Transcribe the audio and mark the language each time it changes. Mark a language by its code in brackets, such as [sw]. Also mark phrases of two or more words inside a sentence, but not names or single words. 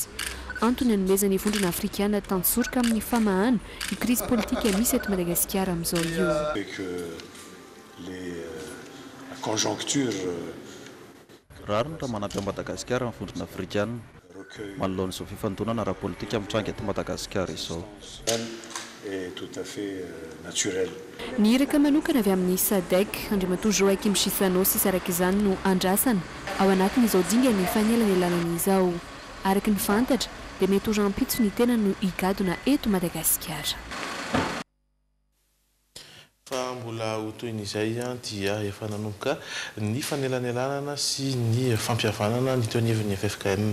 [mg] Antony anomezany vondrona afrikanina tantsoroka amin'ny famahana ny [fr] crise politique [mg] misy eto Madagasikara amin'izao io. [fr] La conjoncture [mg] rariny raha manampy Madagasikara amin'ny vondrona afrikanina manoloana izao fifantonana ara politika mitranga eto Madagasikara izao. [fr] est tout à fait naturel. [mg] Ny iraka manokana avy amin'ny SADC andriamatoa Joakim Chisano sy saraka izany no andrasana ao anatin'izao dingany fanelanelana izao. Araka ny fantatra dia mety ho rampitso ny tena no higadona eto Madagasikara. Fa mbola ho toin'izay dia efa nanomboka ny fanelanelana sy ny fampihavanana ny toanivon'ny FFKM.